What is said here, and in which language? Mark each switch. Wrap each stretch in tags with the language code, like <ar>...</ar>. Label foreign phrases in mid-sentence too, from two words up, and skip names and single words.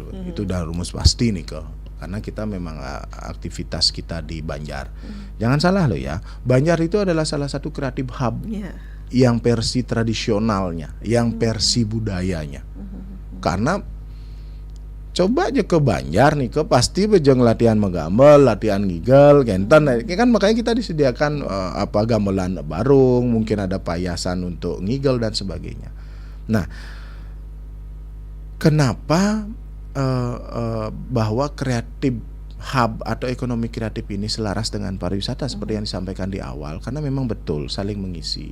<id>Itu udah rumus pasti nih karena kita memang aktivitas kita di Banjar. Jangan salah loh ya, Banjar itu adalah salah satu</id> <en>kreatif hub</en> <id>yang versi tradisionalnya, yang versi budayanya. Karena coba aja ke Banjar nih, pasti bejeng latihan menggamel, latihan ngigel, genten, kan makanya kita disediakan gamelan barung, mungkin ada payasan untuk ngigel dan sebagainya. Nah, kenapa bahwa</id> <en>kreatif hub</en> <id>atau ekonomi kreatif ini selaras dengan pariwisata seperti yang disampaikan di awal, karena memang betul saling mengisi.</id>